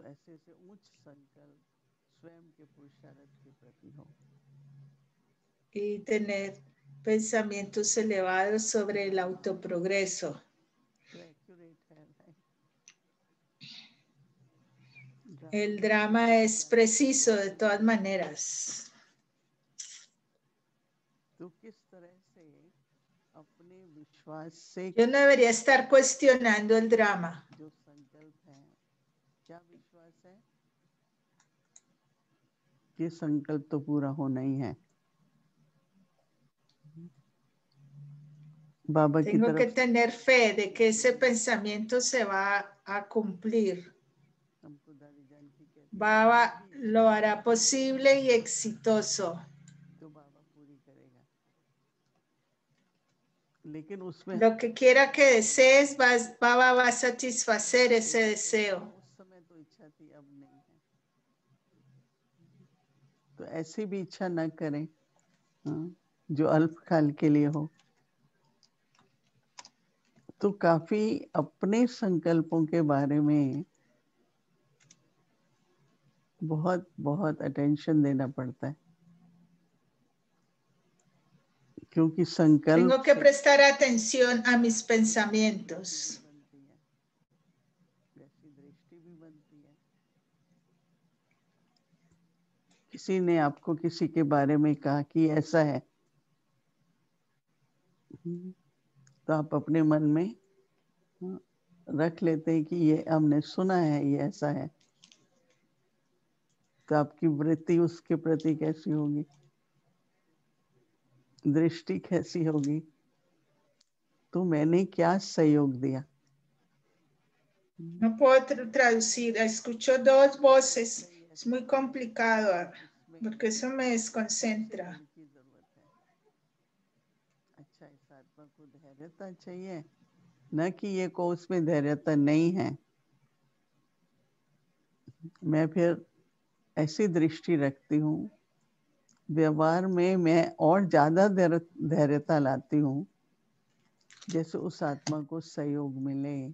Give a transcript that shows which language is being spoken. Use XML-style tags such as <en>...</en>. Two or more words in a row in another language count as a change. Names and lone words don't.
<es>Y tener pensamientos elevados sobre el autoprogreso. El drama es preciso de todas maneras.</es> <hi>तो किस तरह से अपने विश्वास से</hi> <es>Yo no debería estar cuestionando el drama.</es> <hi>जो संकल्प है, क्या विश्वास है कि संकल्प तो पूरा होना ही है। बाबा की</hi> <es>Tengo que</es> <hi>तरफ</hi> <es>tener fe de que ese pensamiento se va a cumplir.</es> <hi>हमको दादी जान की कहती है,</hi> <es>Baba lo hará posible y exitoso.</es> <hi>तो बाबा पूरी करेगा, लेकिन उसमें</hi> <es>Lo que quiera que desees, Baba va a satisfacer ese deseo.</es> <hi>उस समय तो इच्छा थी, अब नहीं है, तो ऐसी भी इच्छा न करें जो अल्पकाल के लिए हो। तो काफी अपने संकल्पों के बारे में बहुत बहुत अटेंशन देना पड़ता है, क्योंकि संकल्प</hi> <es>Tengo que prestar atención a mis pensamientos.</es> <hi>वैसी दृष्टि भी बनती है। किसी ने आपको किसी के बारे में कहा कि ऐसा है, तो आप अपने मन में रख लेते हैं कि ये हमने सुना है, ये ऐसा है, तो आपकी वृत्ति उसके प्रति कैसी होगी, दृष्टि कैसी होगी, तो मैंने क्या सहयोग दिया।</hi> <es>No puedo traducir, escucho dos voces, es muy complicado porque eso me desconcentra.</es> <hi>अच्छा, इस आत्मा को धैर्यता चाहिए, न कि ये को उसमें धैर्यता नहीं है। मैं फिर ऐसी दृष्टि रखती हूँ, व्यवहार में मैं और ज्यादा धैर्यता लाती हूँ, जैसे उस आत्मा को सहयोग मिले।</hi>